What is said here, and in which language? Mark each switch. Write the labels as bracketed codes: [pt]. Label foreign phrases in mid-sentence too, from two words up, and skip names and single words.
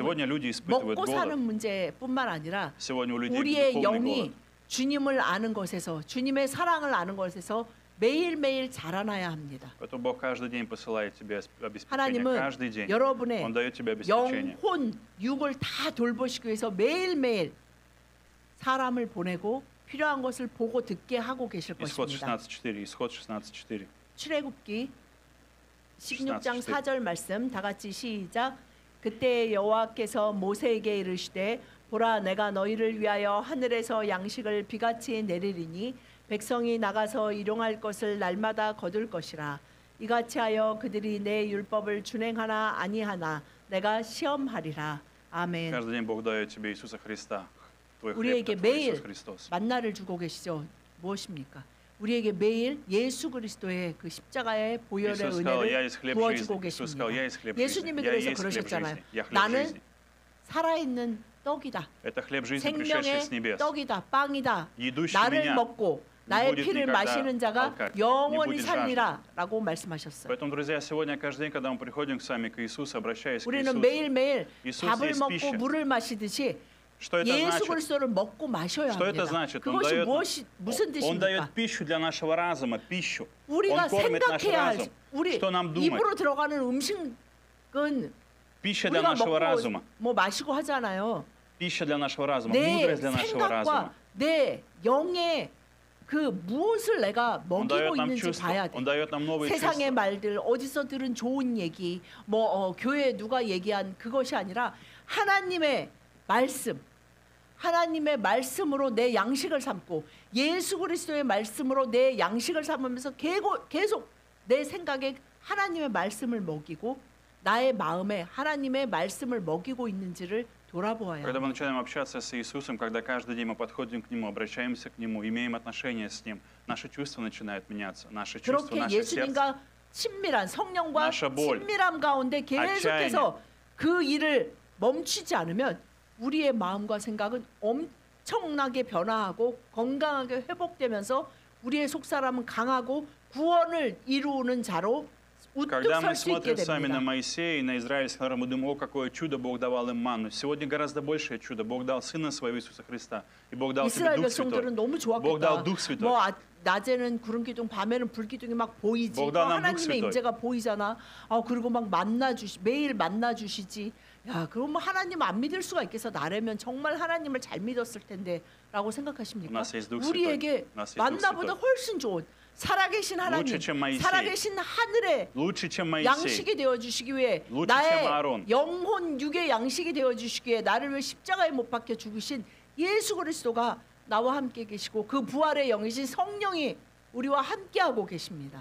[ru] Сегодня люди испытывают [ko] 먹고 사는 [ru] голод. [ko] 문제뿐만 아니라 [ru] Сегодня у людей [ko] 우리의 [ru] духовный [ko] 영이 [ru] голод. [ko] 주님을 아는 것에서 주님의 사랑을 아는 것에서 매일매일 자라나야 합니다. [ru] Поэтому Бог каждый день посылает тебе обеспечение. [ko] 하나님은 [ru] Каждый день [ko] 여러분의 [ru] Он дает тебе обеспечение. [ko] 영혼, 육을 다 돌보시기 위해서 매일매일 사람을 보내고 필요한 것을 보고 듣게 하고 계실 [ru] Исход [ko] 것입니다. [ru] 16.4. Исход 16.4. [ko] 출애굽기 16장 16 4절 말씀 다 같이 시작. 그때 여호와께서 모세에게 이르시되 보라 내가 너희를 위하여 하늘에서 양식을 비같이 내리리니 백성이 나가서 일용할 것을 날마다 거둘 것이라. 이같이 하여 그들이 내 율법을 준행하나 아니하나 내가 시험하리라. 아멘. [ru] Каждый день Бог дает тебе Иисуса Христа. Твой хлеб, [ko] 우리에게 [ru] это твой [ko] 매일 [ru] Иисус Христос. [ko] 만나를 주고 계시죠. 무엇입니까? 우리에게 매일 예수 그리스도의 그 십자가의 보혈의 [ru] Иисус сказал, я [ko] 은혜를 [ru] есть хлеб [ko] 부어주고 [ru] жизни. Иисус сказал, [ko] 계십니다. [ru] я есть хлеб жизни. [ko] 예수님이 [ru] Я [ko] 그래서 [ru] есть хлеб [ko] 그러셨잖아요. [ru] жизни. Я хлеб [ko] 나는 [ru] жизни. [ko] 살아있는 떡이다. [ru] Это хлеб жизни, пришедший с [ko] 생명의 [ru] небес. [ko] 떡이다. 빵이다. [ru] Идущий [ko] 나를 [ru] меня [ko] 먹고 [ru] не [ko] 나의 [ru] будет [ko] 피를 [ru] никогда [ko] 마시는 자가 [ru] алкать, не [ko] 영원히 [ru] будет жаждать. [ko] 살리라 라고 말씀하셨어요. [ru] Поэтому, друзья, сегодня каждый день, когда мы приходим с вами к Иисусу, обращаясь к [ko] 우리는 [ru] Иисусу, [ko] 매일매일 [ru] Иисус [ko] 밥을 [ru] есть [ko] 먹고 [ru] пища. [ko] 물을 마시듯이 [ru] Что это [ko] 예수 [ru] значит? [ko] 그리스도를 먹고 마셔야 [ru] Что это [ko] 합니다. [ru] значит? [ko] 그것이 무슨 [ru] Он [ko] 뜻입니까? [ru] дает пищу для нашего разума, пищу. [ko] 우리가 [ru] Он кормит наш [ko] 생각해야 할 [ru] разум. [ko] 우리 [ru] Что нам думать? [ko] 입으로 들어가는 음식은 [ru] Пища для [ko] 우리가 [ru] нашего разума. [ko] 먹고 뭐 마시고 하잖아요. [ru] Пища для нашего разума. [ko] 내 [ru] Мудрость для нашего разума. [ko] 생각과 내 영의 그 무엇을 내가 [ru] Он [ko] 먹이고 [ru] дает нам [ko] 있는지 [ru] чувства. [ko] 봐야 돼. [ru] Он дает нам новые [ko] 세상의 [ru] чувства. [ko] 말들 어디서 들은 좋은 얘기 교회에 누가 얘기한 그것이 아니라 하나님의 말씀 하나님의 말씀으로 내 양식을 삼고 예수 그리스도의 말씀으로 내 양식을 삼으면서 계속 내 생각에 하나님의 말씀을 먹이고 나의 마음에 하나님의 말씀을 먹이고 있는지를 돌아보아야 [ru] Когда [ko] 합니다. [ru] мы начинаем общаться с Иисусом, когда каждый день мы подходим к Нему, обращаемся к Нему, имеем отношения с Ним, наши чувства начинают меняться, наши чувства, [ko] 그렇게 [ru] наше сердце. [ko] 예수님과 친밀한 성령과 나샤 볼, 친밀함 가운데 계속해서 그 일을 멈추지 않으면 우리의 마음과 생각은 엄청나게 변화하고 건강하게 회복되면서 우리의 속사람은 강하고 구원을 이루는 자로 우뚝 [ru] Когда мы [ko] 설 수 있게 [ru] смотрим с вами на [ko] 됩니다. [ru] Моисея и на израильский народ, мы думаем, о, какое чудо Бог давал им манну. Сегодня гораздо большее чудо. Бог дал Сына Своего Иисуса Христа. И Бог дал тебе [ko] 이스라엘 [ru] Дух Святой. [ko] 백성들은 너무 [ru] Бог дал [ko] 좋았겠다. [ru] Дух Святой. [ko] 낮에는 구름 기둥, 밤에는 불 기둥이 막 보이지. 또 먹다 난 하나님의 묵스도. 임재가 보이잖아. 그리고 막 매일 만나 주시지. 야, 그럼 뭐 하나님 안 믿을 수가 있겠어. 나라면 정말 하나님을 잘 믿었을 텐데라고 생각하십니까? [ru] У нас есть Дух [ko] 우리에게 [ru] Святой. У нас есть Дух [ko] 만나보다 [ru] Святой. [ko] 훨씬 좋은 살아계신 하나님, [ru] Лучше, чем Моисей. [ko] 살아계신 하늘의 [ru] Lучше, чем Моисей. [ko] 양식이 되어 주시기 위해 [ru] Лучше, [ko] 나의 [ru] чем Аарон. [ko] 영혼 육의 양식이 되어 주시기 위해 나를 위해 십자가에 못 박혀 죽으신 예수 그리스도가 나와 함께 계시고 그 부활의 영이신 성령이 우리와 함께하고 계십니다.